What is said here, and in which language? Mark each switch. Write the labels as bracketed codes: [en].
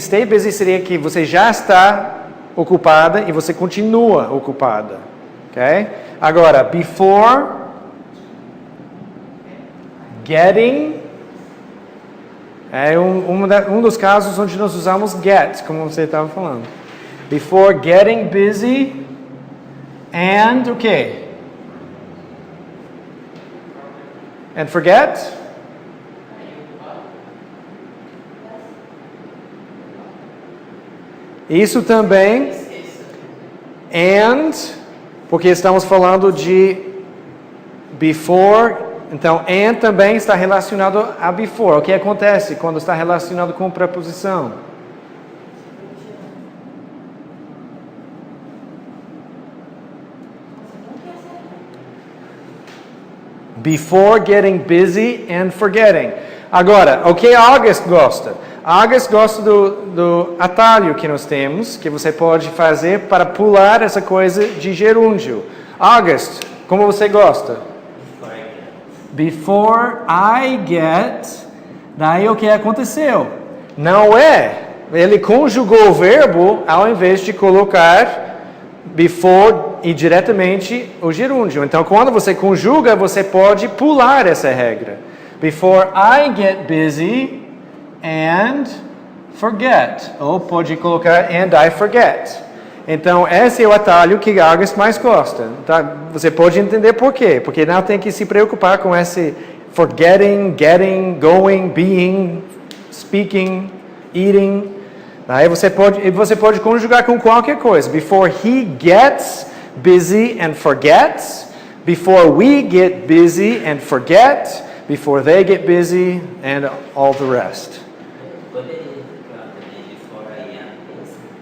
[en] Stay busy [pt] seria que você já está ocupada e você continua ocupada. Ok? [en] Agora, before, getting... [pt] É um dos casos onde nós usamos get, como você estava falando. [en] Before getting busy and [pt] o quê? [en] And forget? [pt] Isso também. And, porque estamos falando de before. Então, and também está relacionado a before. O que acontece quando está relacionado com preposição? [en] Before getting busy and forgetting. [pt] Agora, o que August gosta? August gosta do atalho que nós temos, que você pode fazer para pular essa coisa de gerúndio. August, como você gosta? [en] Before I get, [pt] daí o que aconteceu? Não é. Ele conjugou o verbo ao invés de colocar before e diretamente o gerúndio. Então, quando você conjuga, você pode pular essa regra. [en] Before I get busy and forget. [pt] Ou pode colocar [en] and I forget. [pt] Então, esse é o atalho que August mais gosta. Tá? Você pode entender por quê. Porque não tem que se preocupar com esse forgetting, getting, going, being, speaking, eating. Aí você pode conjugar com qualquer coisa. [en] Before he gets busy and forgets. Before we get busy and forget. Before they get busy and all the rest. [pt] Poderia ficar também [en] before I am busy.